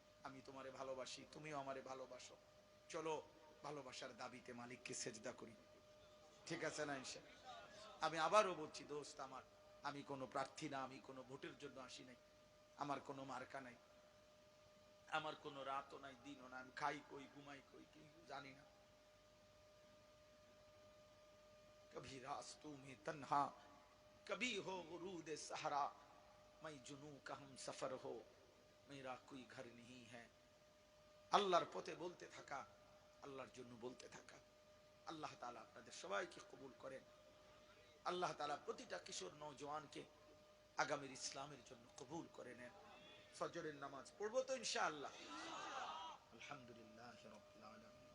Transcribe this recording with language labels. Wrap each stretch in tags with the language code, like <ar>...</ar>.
<bn>আমি তোমারে ভালোবাসি, তুমিও আমারে ভালোবাসো, চলো ভালোবাসার দাবিতে মালিককে সেজদা করি, ঠিক আছে না ইনশাআল্লাহ? আমি আবারও বলছি দোস্ত আমার, আমি কোনো প্রার্থী না, আমি কোনো ভোটের জন্য আসি নাই, আমার কোনো মার্কা নাই, আমার কোনো রাতও নাই দিনও নাই, আমি খাই কই ঘুমাই কই কি জানি না।</bn> <hi>कभी रास्तों में तन्हा, कभी हो गुरूद सहरा, मैं जुनू का हम सफर हो, मेरा कोई घर नहीं है।</hi> <bn>আল্লাহর পথে বলতে থাকা, আল্লাহর জন্য বলতে থাকা। আল্লাহ তাআলা আপনাদের সবাইকে কবুল করেন। আল্লাহ তাআলা প্রতিটা কিশোর নওজোয়ানকে আগামীর ইসলামের জন্য কবুল করে নেন। ফজরের নামাজ পড়বো তো ইনশাআল্লাহ? আলহামদুলিল্লাহ রাব্বিল আলামিন।</bn>